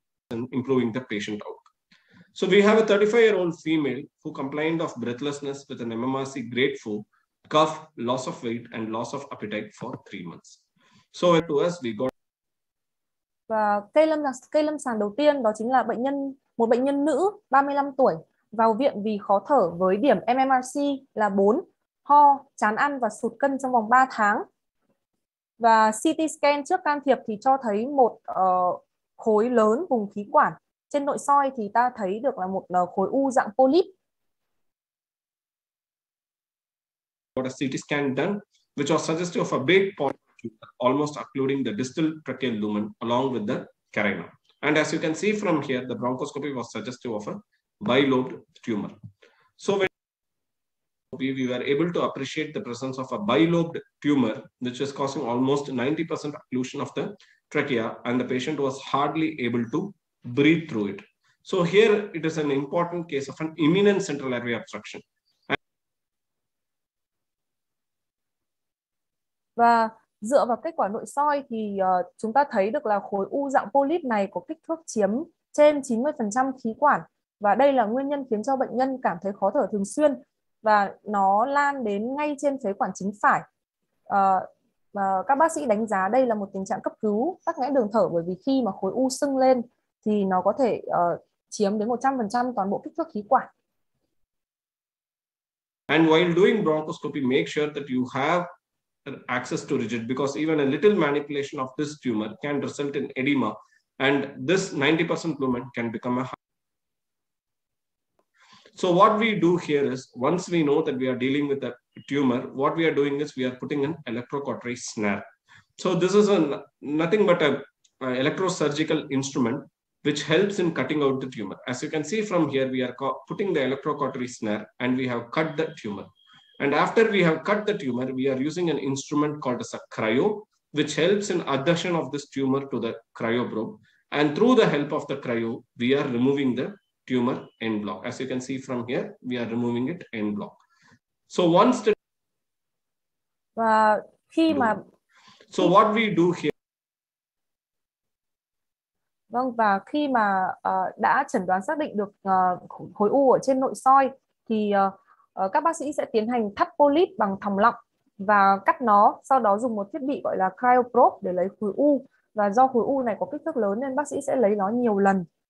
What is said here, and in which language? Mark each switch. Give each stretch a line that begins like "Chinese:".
English: Improving the patient out. So we have a 35-year-old female who complained of breathlessness with an MMRC grade 4, cough, loss of weight, and loss of appetite for 3 months. So to us, we got.
Vietnamese: Và cây lâm sàng đầu tiên đó chính là một bệnh nhân nữ 35 tuổi vào viện vì khó thở với điểm MMRC là 4, ho, chán ăn và sụt cân trong vòng 3 tháng. Và CT scan trước can thiệp thì cho thấy một khối lớn vùng khí quản. Trên nội soi thì ta thấy được là một khối u dạng polyp.
English: Got a CT scan done, which was suggestive of a big point, almost occluding the distal tracheal lumen along with the carina. And as you can see from here, the bronchoscopy was suggestive of a bilobed tumor. So when we were able to appreciate the presence of a bilobed tumor, which is causing almost 90% occlusion of the trachea, and the patient was hardly able to breathe through it. So here it is an important case of an imminent central airway obstruction. Và dựa vào kết quả nội soi thì chúng ta thấy được là khối u dạng polyp này có kích thước chiếm trên 90% khí quản, và đây là nguyên nhân khiến cho bệnh nhân cảm thấy khó thở thường xuyên, và nó lan đến ngay trên phế quản chính phải. Các bác sĩ đánh giá đây là một tình trạng cấp cứu tắc nghẽn đường thở, bởi vì khi mà khối u sưng lên thì nó có thể chiếm đến 100% toàn bộ kích thước khí quản. And while doing bronchoscopy, make sure that you have access to rigid, because even a little manipulation of this tumor can result in edema, and this 90% lumen can become a. So what we do here is, once we know that we are dealing with a tumor, what we are doing is we are putting an electrocautery snare. So this is nothing but a electrosurgical instrument which helps in cutting out the tumor. As you can see from here, we are putting the electrocautery snare and we have cut the tumor. And after we have cut the tumor, we are using an instrument called as a cryo, which helps in adhesion of this tumor to the cryoprobe. And through the help of the cryo, we are removing the tumor en bloc. As you can see from here, we are removing it en bloc. So once the so what we do here.
Vietnamese: Vâng, và khi mà đã chẩn đoán xác định được khối u ở trên nội soi thì các bác sĩ sẽ tiến hành thắt polyp bằng thòng lọng và cắt nó, sau đó dùng một thiết bị gọi là cryoprobe để lấy khối u. Và do khối u này có kích thước lớn nên bác sĩ sẽ lấy nó nhiều lần.